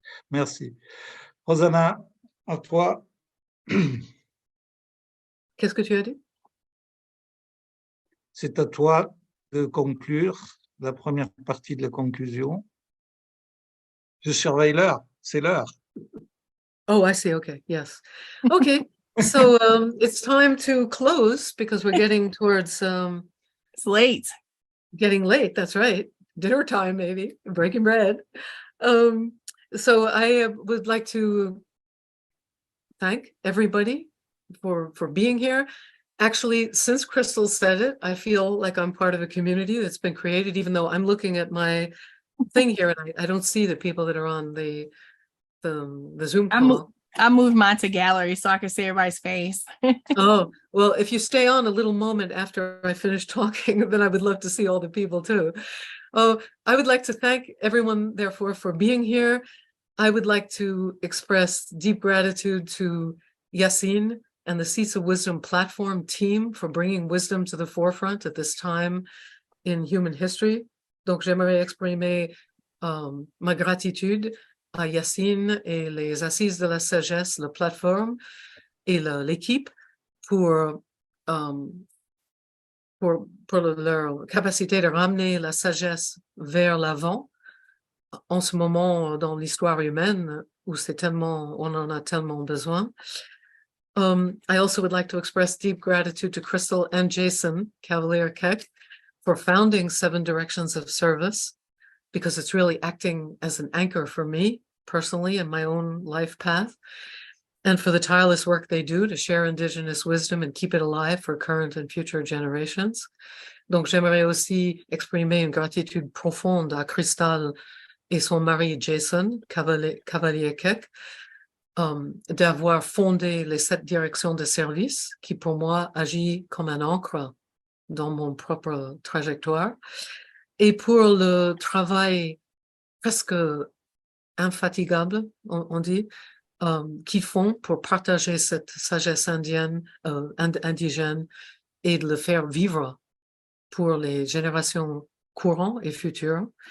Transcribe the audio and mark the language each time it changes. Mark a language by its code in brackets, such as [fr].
[fr] Merci. Rosanna, à toi. Qu'est-ce que tu as dit? C'est à toi de conclure la première partie de la conclusion. Je surveille l'heure, c'est l'heure. [en] Oh, I see. Okay, yes. Okay, so it's time to close, because we're getting towards It's late. Getting late, that's right. Dinner time, maybe, breaking bread. So I would like to thank everybody for being here. Actually, since Crystal said it, I feel like I'm part of a community that's been created, even though I'm looking at my thing here and I don't see the people that are on the Zoom call. I moved mine to gallery so I can see everybody's face. Oh, well, if you stay on a little moment after I finish talking, then I would love to see all the people too. I would like to thank everyone, therefore, for being here. I would like to express deep gratitude to Yacine and the Seats of Wisdom platform team for bringing wisdom to the forefront at this time in human history. [fr] Donc, j'aimerais exprimer ma gratitude à Yacine et les Assises de la Sagesse, la plateforme et l'équipe pour leur capacité de ramener la sagesse vers l'avant en ce moment dans l'histoire humaine où on en a tellement besoin. [en] I also would like to express deep gratitude to Crystal and Jason Cavalier Keck for founding 7 Directions of Service, because it's really acting as an anchor for me personally in my own life path, and for the tireless work they do to share Indigenous wisdom and keep it alive for current and future generations. [fr] Donc, j'aimerais aussi exprimer une gratitude profonde à Crystal et son mari Jason Cavalier Keck d'avoir fondé les 7 directions de service qui, pour moi, agit comme un encre dans mon propre trajectoire, et pour le travail presque infatigable, on dit, qu'ils font pour partager cette sagesse indienne, indigène, et de le faire vivre pour les générations courantes et futures.